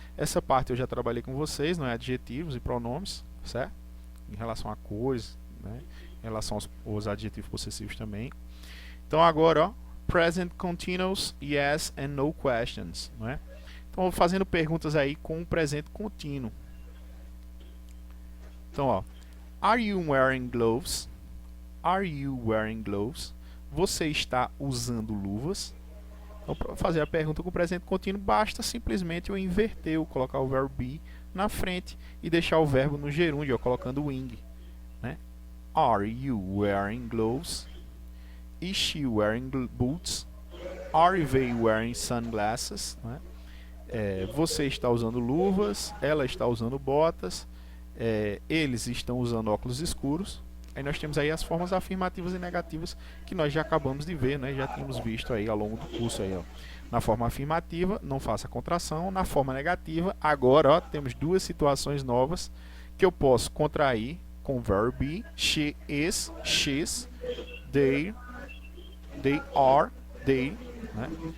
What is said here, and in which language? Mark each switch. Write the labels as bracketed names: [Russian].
[Portuguese] Essa parte eu já trabalhei com vocês, não é? Adjetivos e pronomes, certo? Em relação a cores, né? Em relação aos adjetivos possessivos também. Então agora, ó, present continuous, yes and no questions, não é? Então fazendo perguntas aí com o presente contínuo. [English] Então, ó, are you wearing gloves? Are you wearing gloves? [Portuguese] Você está usando luvas? Então, para fazer a pergunta com o presente contínuo, basta simplesmente eu inverter, eu colocar o verbo be na frente e deixar o verbo no gerúndio, ó, colocando o ing, né? [English] Are you wearing gloves? Is she wearing boots? Are they wearing sunglasses? Né? [Portuguese] Você está usando luvas, ela está usando botas, eles estão usando óculos escuros. Aí nós temos aí as formas afirmativas e negativas que nós já acabamos de ver, né? Já tínhamos visto aí ao longo do curso aí, ó. Na forma afirmativa, não faça contração. Na forma negativa, agora, ó, temos duas situações novas que eu posso contrair com o verbo be. [English] She is, she's, they are, they, né?